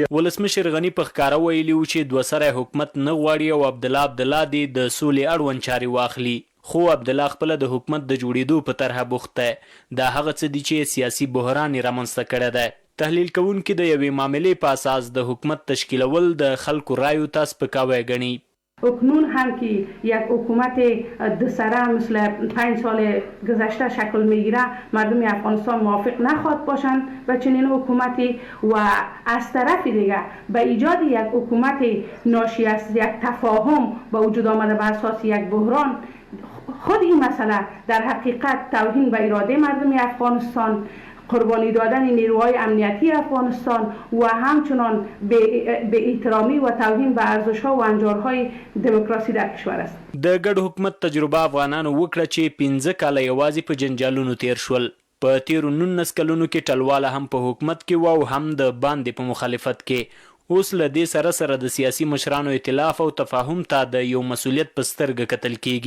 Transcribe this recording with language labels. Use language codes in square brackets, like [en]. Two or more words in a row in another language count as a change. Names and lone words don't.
[ps] ولسمشر غني په ښکاره ویلي و چې 2 سری حکومت نه غواړي او عبدالله دې د سولې اړوند چارې واخلي. خو عبدالله خپله د حکومت د جوړېدو په طرحه بوخت دی. دا هغه څه دي چې سیاسي بحران یې رامنځته کړی دی. تحلیل کوونکي د یوې معاملې په اساس د حکومت تشکیلول د خلکو رایو ته سپکاوی ګڼي. [fa] اکنون هم که یک حکومت دو سره مثل 5 سال گذشته شکل میگیره، مردم افغانستان موافق نخواهد باشند به چنین حکومتی و از طرف دیگه به ایجاد یک حکومت ناشی از یک تفاهم با وجود آمده بر اساس یک بحران، خود این مسئله در حقیقت توهین به اراده مردم افغانستان، قربانی دادن نیروهای امنیتی افغانستان و همچنان به احترامی و توهین به ارزش‌ها و انجارهای دموکراسی در کشور است. [ps] د ګډ حکومت تجربه افغانانو وکړه چې 15 کاله یوازې په جنجالونو تیر شول. په تیرو 19 کلونو کې ټلواله هم په حکومت کې و او هم د باندې په مخالفت کې. اوس له دې سره د سیاسي مشرانو ائتلاف او تفاهم ته د یو مسؤلیت په سترګه کتل کیږي.